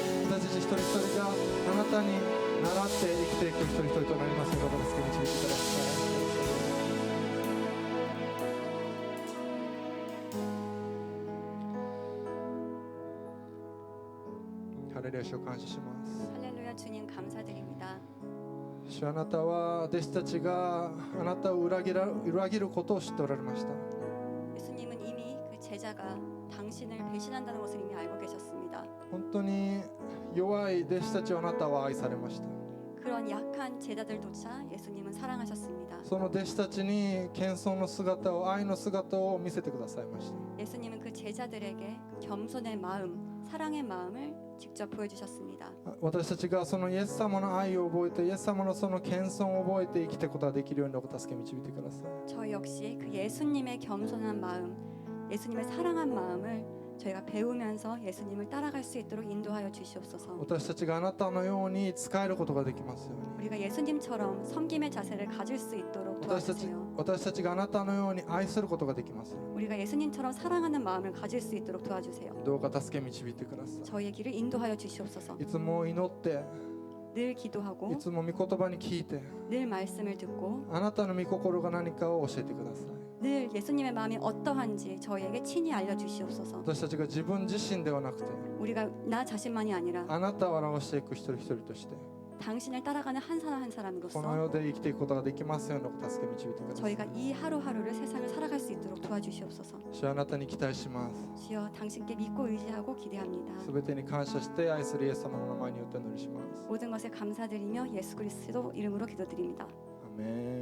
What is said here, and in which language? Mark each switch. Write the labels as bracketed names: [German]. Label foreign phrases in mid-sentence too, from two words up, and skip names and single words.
[Japanese] 私たち一人一人があなたに習って生きていく一人一人となりますようにお助け導いてください。ハレルヤ、主を感謝します。 [Korean] 할렐루야 주님 감사드립니다. [Japanese] 主、あなたは私たちがあなたを裏切ることを知っておられました。 [Korean] 예수님은 이미 그 제자가 당신을 배신한다는 것을 이미 알고 계셨습니다. [Japanese] 本当に弱い弟子たちをあなたは愛されました。 [Korean] 그런 약한 제자들조차 예수님은 사랑하셨습니다. [Japanese] その弟子たちに謙遜の姿を、愛の姿を見せてくださいました。 [Korean] 예수님은 그 제자들에게 겸손의 마음, 사랑의 마음을 직접 보여주셨습니다. [Japanese] 私たちがそのイエス様の愛を覚えて、イエス様のその謙遜を覚えて生きていくことができるようにお助け導いてください。 [Korean] 저희 역시 그 예수님의 겸손한 마음, 예수님을 사랑한 마음을 저희가 배우면서 예수님을 따라갈 수 있도록 인도하여 주시옵소서. [Japanese] 私たちがあなたのように使えることができますように。 [Korean] 우리가 예수님처럼 섬김의 자세를 가질 수 있도록 [Japanese] 私 [Korean] 도와주세요. [Japanese] たちがあなたのように愛することができますよう [Korean] 우리가 예수님처럼 사랑하는 마음을 가질 수 있도록 도와주세요. [Japanese] に。どうか助け導いてくださ [Korean] 저희의 길을 인도하여 주시옵소서. [Japanese] い。いつも祈って、 [Korean] 늘 [Japanese] い [Korean] 기도하고 [Japanese] つも御言葉に聞いて、 [Korean] 늘 말씀을 듣고 [Japanese] あなたの御心が何かを教えてください。 [Korean] 늘 예수님의 마음이 어떠한지 저희에게 친히 알려주시옵소서. [Japanese] 私たちが自分自身ではなくて [Korean] 우리가 나 자신만이 아니라 [Japanese] あなたを表していく一人一人として [Korean] 당신을 따라가는 한 사람 한 [Japanese] この [Korean] 사람으로서 [Japanese] 世で生きていくことができますようにお助け導いてください。 [Korean] 저희가 이 하루하루를 세상을 살아갈 수 있도록 도와주시옵소서. [Japanese] 主はあなたに期待します。 [Korean] 주여 당신께 믿고 의지하고 기대합니다. [Japanese] すべてに感謝して愛するイエス様の名前によってお祈りします。 [Korean] 모든 것에 감사드리며 예수 그리스도 이름으로 기도드립니다. [Japanese] アメン。